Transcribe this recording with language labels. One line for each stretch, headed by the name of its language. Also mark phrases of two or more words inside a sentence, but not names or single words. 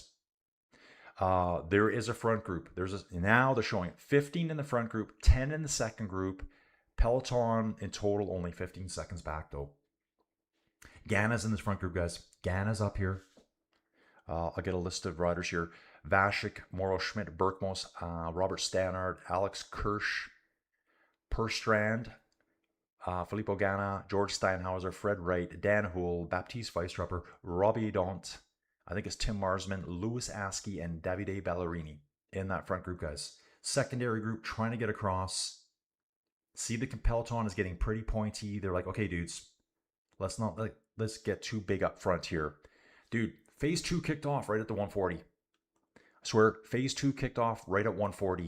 English: There is a front group. Now they're showing it. 15 in the front group, 10 in the second group. Peloton in total only 15 seconds back though. Ghana's in this front group, guys. Ghana's up here. I'll get a list of riders here. Vashik, Moro Schmidt, Berkmos, Robert Stannard, Alex Kirsch, Perstrand, Filippo Ganna, George Steinhauser, Fred Wright, Dan Houle, Baptiste Weisstroffer, Robbie Dont, I think it's Tim Marsman, Louis Askey, and Davide Ballerini in that front group, guys. Secondary group trying to get across. See, the peloton is getting pretty pointy. They're like, okay, dudes, let's get too big up front here. Dude, phase 2 kicked off right at the 140. I swear, phase 2 kicked off right at 140.